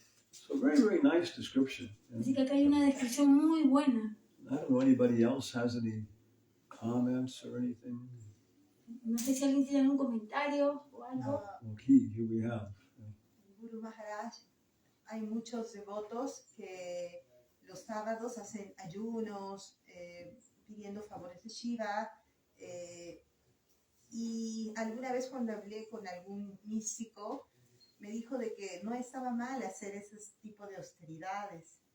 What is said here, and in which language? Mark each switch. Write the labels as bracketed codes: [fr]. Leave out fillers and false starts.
[en] So very, very nice description. [es] Así que acá hay una descripción muy buena. [en] I don't know anybody else has any comments or anything. [es] No sé si alguien tiene algún comentario o algo. [en] Okay, here we have. [es] Guru Maharaj, hay muchos devotos que los sábados hacen ayunos, pidiendo favores de Shiva, y alguna vez cuando hablé con algún místico, me dijo de que no estaba mal hacer ese tipo de austeridades.